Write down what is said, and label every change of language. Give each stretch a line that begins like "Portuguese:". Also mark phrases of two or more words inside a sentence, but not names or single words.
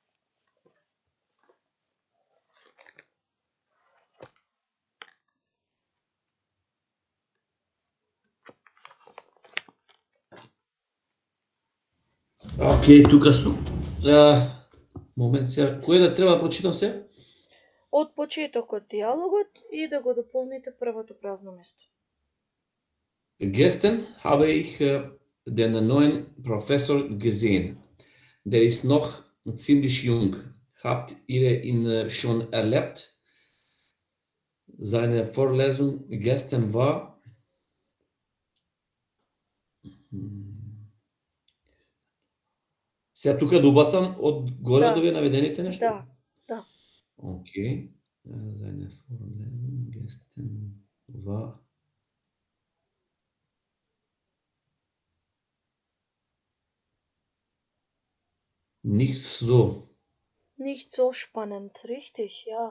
Macedonian: Океј, тука сум. Момент сега, кој да треба да прочитам се? Од почетокот диалогот и да го дополните првото празно место.
German: Gestern habe ich den neuen Professor gesehen. Der ist noch ziemlich jung. Habt ihr ihn schon erlebt? Seine Vorlesung gestern war
Macedonian: Сега тука да убацам од горе Да. до вие наведените нешто? Да, да. Okay.
German: Seine Vorlesung gestern war nicht so. Nicht so spannend, richtig, ja.